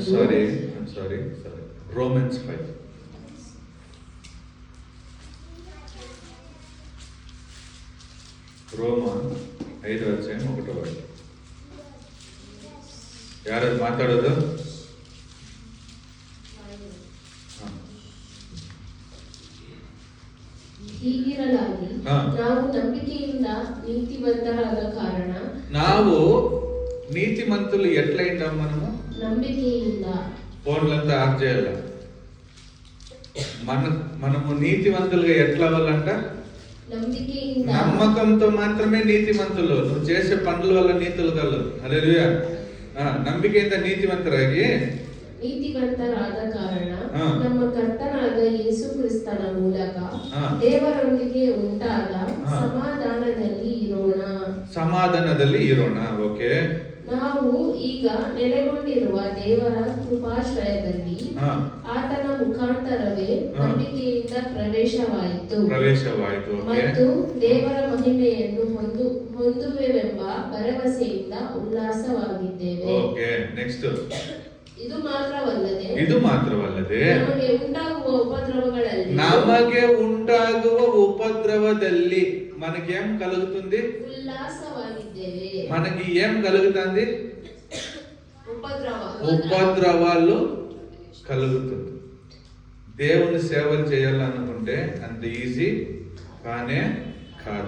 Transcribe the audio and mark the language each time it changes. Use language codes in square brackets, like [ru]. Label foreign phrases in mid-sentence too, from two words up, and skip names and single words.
[kn] ಸಾರಿ Romans 5. ರೋಮ 5:1. ಯಾರು ಮಾತಾಡೋದು? ಹೀಗಿರಲಾಗಿ ನಾವು ನಂಬಿಕೆಯಿಂದ ನೀತಿವಂತರಾದ ಕಾರಣ. [te] ನಾವು నీతిమంతులు ఎట్లయిందాం? [kn] ನಂಬಿಕೆಯಿಂದ. [te] ఫోన్లంతా ఆఫ్ చేయాల. మనము నీతివంతులుగా ఎట్లా అవ్వాలంట? [kn] ನಂಬಿಕೆಯಿಂದ. [te] నమ్మకంతో మాత్రమే నీతిమంతులు. నువ్వు చేసే పనుల వల్ల నీతులు కలదు. హల్లెలూయా. [kn] ನಂಬಿಕೆಯಿಂದ ನೀತಿವಂತರಾಗಿ ನೀತಿವಂತರಾದ ಕಾರಣ ನಮ್ಮ ಕರ್ತನಾದ ಯೇಸು ಕ್ರಿಸ್ತನ ಮೂಲಕ ದೇವರೊಂದಿಗೆ ಉಂಟಾದ ಸಮಾಧಾನದಲ್ಲಿ ಇರೋಣ. ಓಕೆ. ನಾವು ಈಗ ನೆಲೆಗೊಂಡಿರುವ ದೇವರ ಕೃಪಾಶ್ರಯದಲ್ಲಿ ಆತನ ಮುಖಾಂತರವೇ ನಂಬಿಕೆಯಿಂದ ಪ್ರವೇಶವಾಯಿತು ಓಕೆ. ಮತ್ತು ದೇವರ ಮಹಿಮೆಯನ್ನು ಹೊಂದುವೆವೆಂಬ ಭರವಸೆಯಿಂದ ಉಲ್ಲಾಸವಾಗಿದ್ದೇವೆ. [en] Okay, next. [kn] ಇದು ಮಾತ್ರವಲ್ಲದೆ ನಮಗೆ ಉಂಟಾಗುವ ಉಪದ್ರವದಲ್ಲಿ [te] మనకేం కలుగుతుంది? [kn] ఉల్లాసವಾಗಿದ್ದೇವೆ. [te] మనకి ఏం కలుగుతుంది? ఉపద్రవాలు కలుగుతుంది. దేవుని సేవలు చేయాలనుకుంటే అంత ఈజీ కానే కాదు.